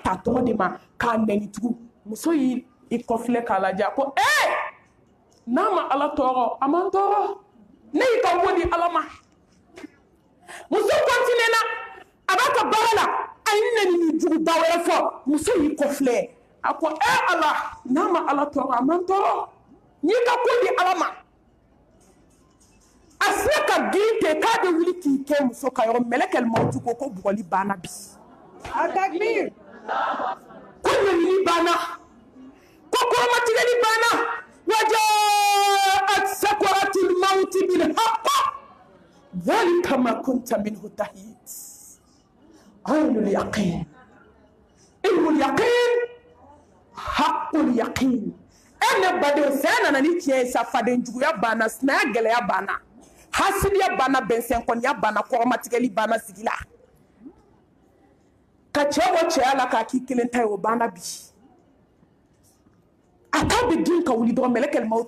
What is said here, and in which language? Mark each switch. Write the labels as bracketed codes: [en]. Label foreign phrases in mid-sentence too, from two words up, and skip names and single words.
[bm] ta tɔgɔ de ma k'a nɛnitugu muso y'i kɔfilɛ k'a lajɛ a ko n'a ma ala tɔɔrɔ a man tɔɔrɔ ne y'i ka wo di ala ma muso continué na a b'a ka baara la a ye nɛnijuguba wɛrɛ fɔ muso y'i kɔfilɛ a ko ala n'a ma ala tɔɔrɔ a man tɔɔrɔ n y'i ka ko di ala ma a filɛ ka girin ten k'a bɛ wuli k'i kɛ muso ka yɔrɔ [ar] ملك الموت [bm] ko bugɔli banna bi a takbir ko ɲɛɲini banna ko kɔrɔmatigɛli banna [ar] وجاءت سكرة الموت بالحق ذلك ما كنت منه تحيد عين اليقين علم اليقين حق اليقين [bm] ne badenw sɛ nana ni tiɲɛ ye sa faden juguya banna sinaya gɛlɛya banna hasidiya banna bɛnsɛnkɔniya banna kɔrɔmatigɛli banna sigi la ka cɛ bɔ cɛya la k'a k'i kelen ta ye o banna bi a k'a bɛ girin ka wuli dɔrɔn [ar] ملك الموت